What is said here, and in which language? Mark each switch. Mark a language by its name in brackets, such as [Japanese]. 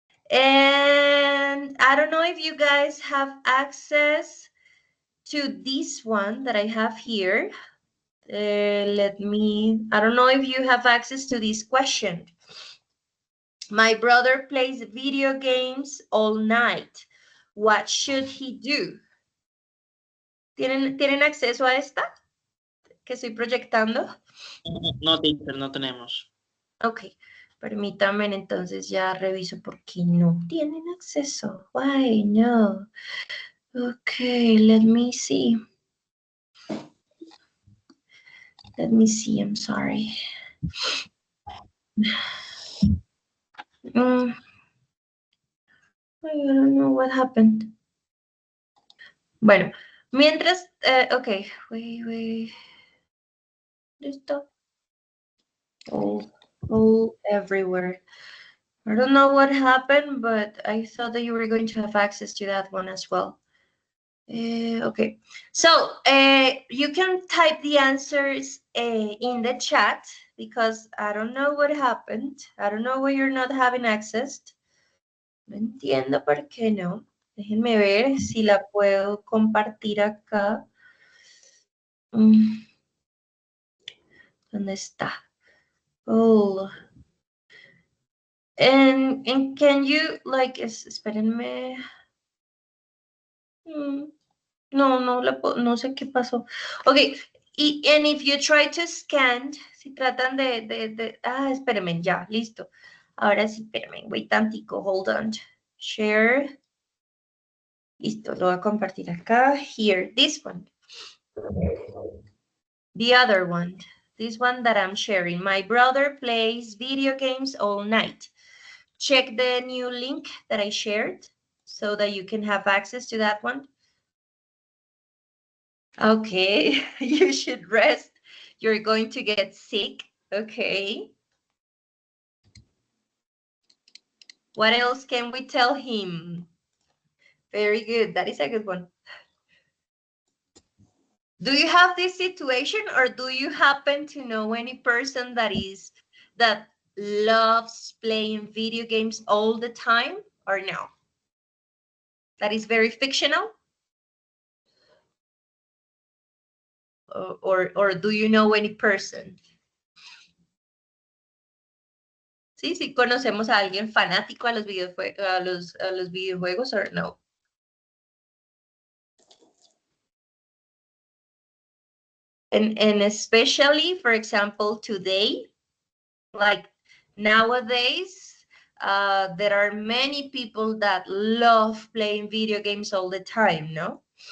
[English] And I don't know if you guys have access to this one that I have here. I don't know if you have access to this question. My brother plays video games all night. What should he do? [Spanish] ¿Tienen acceso a esta que estoy proyectando? no, teacher, no tenemos. Ok, permítanme, entonces ya reviso por qué no tienen acceso. [English] Why no? Okay, let me see. Let me see, I'm sorry. I don't know what happened. [Spanish] Bueno, mientras, [English] okay, wait. Listo. All everywhere. I don't know what happened, but I thought that you were going to have access to that one as well. Okay, so you can type the answers in the chat because I don't know what happened. I don't know why you're not having access. [Spanish] No entiendo por qué no. Déjenme ver si la puedo compartir acá. ¿Dónde está? [English] Oh. And can you, like, espérenme. [Spanish] No, no sé qué pasó. Ok, [English] and if you try to scan, [Spanish] si tratan espérenme, ya, listo. Ahora sí, espérenme, wait tantico, [English] hold on. Share. [Spanish] Listo, lo voy a compartir acá. [English] Here, this one. The other one. This one that I'm sharing. My brother plays video games all night. Check the new link that I shared so that you can have access to that one. Okay, you should rest. You're going to get sick. Okay. What else can we tell him? Very good. That is a good one. Do you have this situation, or do you happen to know any person that loves playing video games all the time, or no? That is very fictional? Or do you know any person? [Spanish] Sí, sí conocemos a alguien fanático a los videojuegos, or no? [English] And especially, for example, today, like nowadays, there are many people that love playing video games all the time, no?